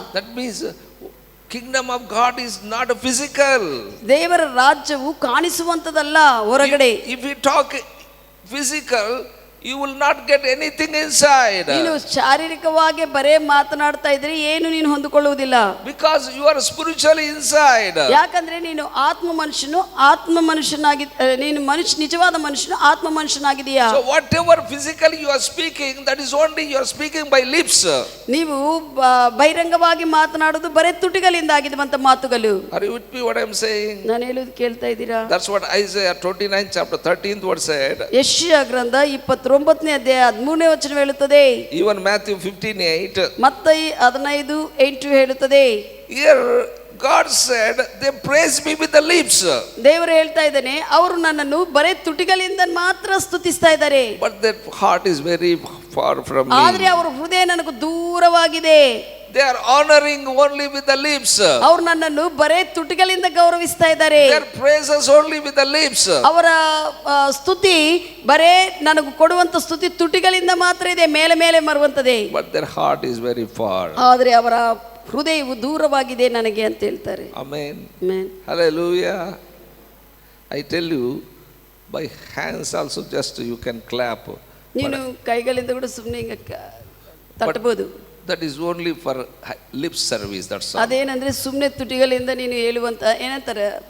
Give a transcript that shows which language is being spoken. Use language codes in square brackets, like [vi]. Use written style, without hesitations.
[en] That means kingdom of God is not physical. [kn] ದೇವರ ರಾಜ್ಯವು ಕಾಣಿಸುವಂತದಲ್ಲ ಹೊರಗಡೆ. [en] If you talk physical, you will not get anything inside. [kn] ನೀನು ಶಾರೀರಿಕವಾಗಿ ಬರೇ ಮಾತನಾಡ್ತಾ ಇದ್ರೆ ಏನು ನೀನು ಹೊಂದಿಕೊಳ್ಳುವುದಿಲ್ಲ. [en] Because you are spiritually inside. [kn] ಯಾಕಂದ್ರೆ ನೀನು ಆತ್ಮ ಮನುಷ್ಯನಾಗಿ, ನೀನು ನಿಜವಾದ ಮನುಷ್ಯನು ಆತ್ಮ ಮನುಷ್ಯನಾಗಿದೆಯಾ. [en] So whatever physically you are speaking, that is only you are speaking by lips. [kn] ನೀವು ಬಹಿರಂಗವಾಗಿ ಮಾತನಾಡುವುದು ಬರೇ ತುಟಿಗಳಿಂದ ಆಗಿರುವಂತ ಮಾತುಗಳು. [en] Are you with me what I am saying? [kn] ನಾನು ಹೇಳುವುದು ಕೇಳ್ತಾ ಇದ್ದೀರಾ? [en] That's what Isaiah 29 chapter 13th verse said. [kn] ಯೆಶಾಯ ಗ್ರಂಥ 29ನೇ ಅಧ್ಯಾಯ 13ನೇ ವಚನ ಹೇಳುತ್ತದೆ. [en] Even Matthew 15:8. [kn] ಮತ್ತಾಯಿ 15:8 ಹೇಳುತ್ತದೆ. [en] Here God said, they praise me with the lips. [kn] ದೇವರು ಹೇಳ್ತಾ ಇದ್ದಾನೆ, ಅವರು ನನ್ನನ್ನು ಬರೇ ತುಟಿಗಳಿಂದ ಮಾತ್ರ ಸ್ತುತಿಸ್ತಾ ಇದ್ದಾರೆ. [en] But their heart is very far from me. [kn] ಆದ್ರೆ ಅವರ ಹೃದಯ ನನಗೆ ದೂರವಾಗಿದೆ. [en] They are honoring only with the lips. [kn] ಅವರು ನನ್ನನ್ನು ಬರೇ ತುಟಿಗಳಿಂದ ಗೌರವಿಸ್ತಾ ಇದ್ದಾರೆ. [en] Their praises only with the lips. [kn] ಅವರ ಸ್ತುತಿ ಬರೇ ನನಗೆ ಕೊಡುವಂತ ಸ್ತುತಿ ತುಟಿಗಳಿಂದ ಮಾತ್ರ ಇದೆ, ಮೇಲೆ ಮೇಲೆ ಬರುವಂತದೆ. [en] But their heart is very far. [kn] ಆದ್ರೆ ಅವರ ಹೃದಯವು ದೂರವಾಗಿದೆ ನನಗೆ ಅಂತ ಹೇಳ್ತಾರೆ. [en] Amen. Amen. Hallelujah. I tell you, by hands also just you can clap. [kn] ನೀನು ಕೈಗಳಿಂದ ಕೂಡ ಸುಮ್ಮನೆ ಹಿಂಗೆ ತಟ್ಟಬಹುದು. [en] That is only for lip service, that's all. [kn] ಅದೇನಂದ್ರೆ ಸುಮ್ಮನೆ ತುಟಿಗಳಿಂದ ನೀನು ಹೇಳುವಂತ ಏನಂತಾರೆ.